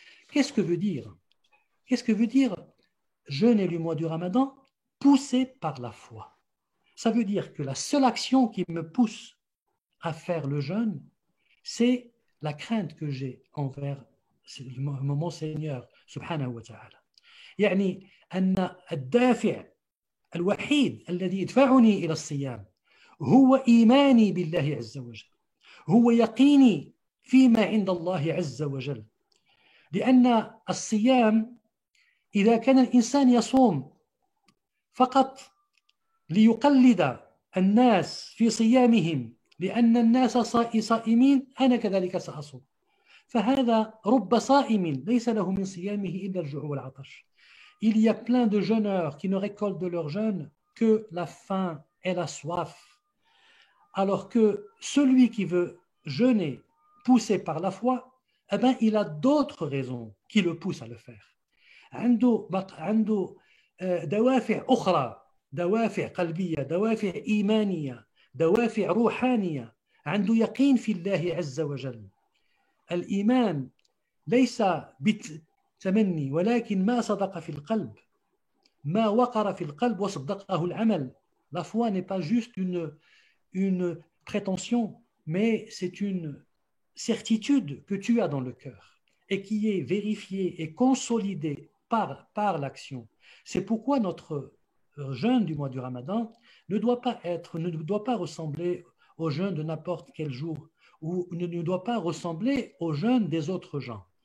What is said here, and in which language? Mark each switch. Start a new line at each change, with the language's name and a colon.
French: Qu'est-ce que veut dire jeûner le mois du Ramadan poussé par la foi? Ça veut dire que la seule action qui me pousse à faire le jeûne, c'est la crainte que j'ai envers mon Seigneur
Arabic: subhanahu wa ta'ala. يعني أن الدافع الوحيد الذي يدفعني إلى الصيام هو إيماني بالله عز وجل، هو يقيني فيما عند الله عز وجل. لأن الصيام إذا كان الإنسان يصوم فقط ليقلد الناس في صيامهم لأن الناس صائمين أنا كذلك سأصوم، فهذا رب صائم ليس له من صيامه إلا الجوع والعطش.
French: Il y a plein de jeûneurs qui ne récoltent de leur jeûne que la faim et la soif, alors que celui qui veut jeûner poussé par la foi, eh ben, il a d'autres raisons qui le poussent à le faire.
Arabic: عنده دوافع أخرى، دوافع قلبية، دوافع إيمانية، دوافع روحانية، عنده يقين في الله عز وجل. الإيمان ليس بالتمني ولكن ما صدق في القلب، ما وقر في القلب وصدقه العمل.
French: La foi n'est pas juste une prétention, mais c'est une certitude que tu as dans le cœur et qui est vérifié et consolidé par l'action. C'est pourquoi notre jeûne du mois du Ramadan ne doit pas ressembler au jeûne de n'importe quel jour ou ne doit pas ressembler au jeûne des autres gens.